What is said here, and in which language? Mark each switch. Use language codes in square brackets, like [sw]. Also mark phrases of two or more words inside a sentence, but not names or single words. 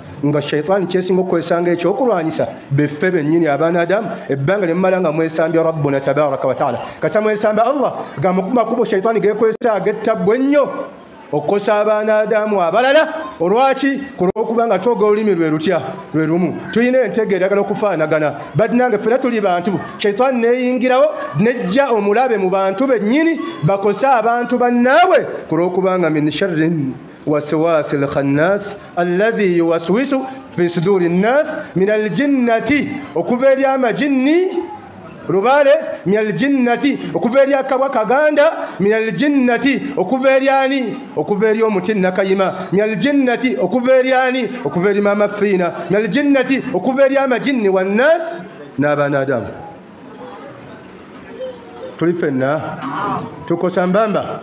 [lg] nga shaitaani kyesinga okukwesanga ekyokulwanyisa beffe bennyini abaana adamu ebbanga lyemmala nga mwesambya [ar] ربنا تبارك وتعالى [lg] kata mwesamba Allah gamakubo shaitaani gekwesa agettabbwa ennyo okukosa abaana adamu abalala olwaki kulwokuba nga twoga olulimi lwe lutya lwe lumu tulina entegeera eyagala okufaanagana badinange ffena tuli bantu shaitaani neeyingirawo nejja omulabe mu bantu bennyini bakosa abantu bannaabwe kulwokuba nga [ar] من شر وسواس الخناس الذي يوسوس في صدور الناس من الجنة [lg] okuva eri amajinni rubale [ar] من الجنة [lg] okuva eri akabwa kaganda [ar] من الجنة [lg] okuva eri ani okuva eri omuti nakayima [ar] من الجنة [lg] okuva eri ani okuva eri mama fiina [ar] من الجنة [lg] okuva eri amajinni wannas n'abaana Adamu tuli ffenna tukosa mbamba.